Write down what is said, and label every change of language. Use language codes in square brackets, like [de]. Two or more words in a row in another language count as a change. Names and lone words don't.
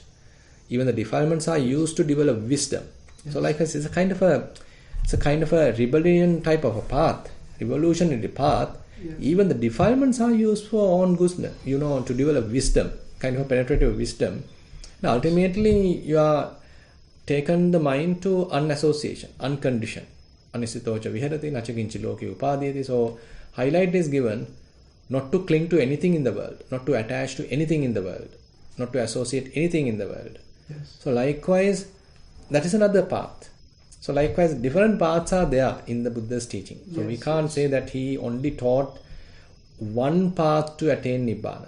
[en] Even the defilements are used to develop wisdom. So like I said, it's a kind of a rebellion type of a path, revolutionary path, Yes. Even the defilements are used for own goodness, to develop wisdom, kind of a penetrative wisdom. Now, ultimately, you are taken the mind to unassociation, unconditioned. [pi] Anisitocha viharati nachakinchi loki upadiyati. [en] So, highlight is given not to cling to anything in the world, not to attach to anything in the world, not to associate anything in the world. Yes. So, likewise, that is another path. So, likewise, different paths are there in the Buddha's teaching. So, we can't say that he only taught one path to attain Nibbana.